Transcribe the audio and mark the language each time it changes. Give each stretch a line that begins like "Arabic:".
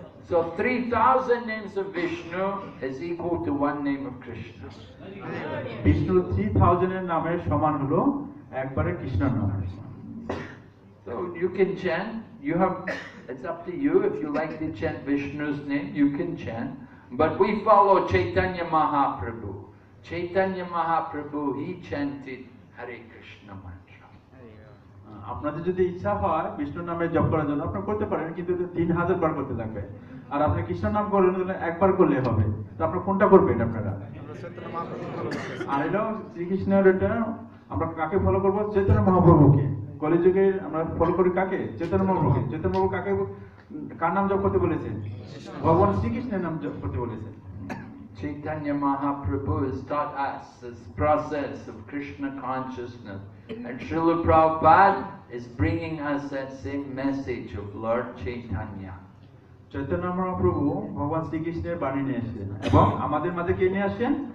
English: So 3000 names of Vishnu is equal to 1 name of Krishna.
Bangla: Vishnu 3000 এর নামের সমান হলো একবারে কৃষ্ণ নাম।
English: So you can chant, it's up to you. If you like to chant Vishnu's name, you can chant. But we follow Chaitanya Mahaprabhu. Chaitanya Mahaprabhu, he chanted Hare Krishna mantra.
Bangla: আপনাদের যদি ইচ্ছা হয় বিষ্ণু নামে জপ করার জন্য আপনি করতে পারেন, কিন্তু 3000 বার করতে লাগবে। আর আপনি কৃষ্ণ নাম করলে একবার করলে হবে। তো আপনি কোনটা করবেন আপনারা? আর এলো শ্রীকৃষ্ণের, এটা আমরা কাকে ফলো করব? চৈতন্য মহাপ্রভুকে। কলিযুগে আমরা ফলো করি কাকে? চৈতন্য মহাপ্রভুকে। চৈতন্য মহাপ্রভু কাকে, কার নাম জপ করতে বলেছেন? ভগবান শ্রীকৃষ্ণের নাম জপ করতে বলেছেন।
English: Chaitanya Mahaprabhu has taught us this process of Krishna consciousness, and Srila Prabhupada is bringing us that same message of Lord Chaitanya.
Bangla: Chaitanya Mahaprabhu ভগবান শ্রীকৃষ্ণের বাণী নিয়ে আসেন, এবং আমাদের মাঝে কে নিয়ে আসেন?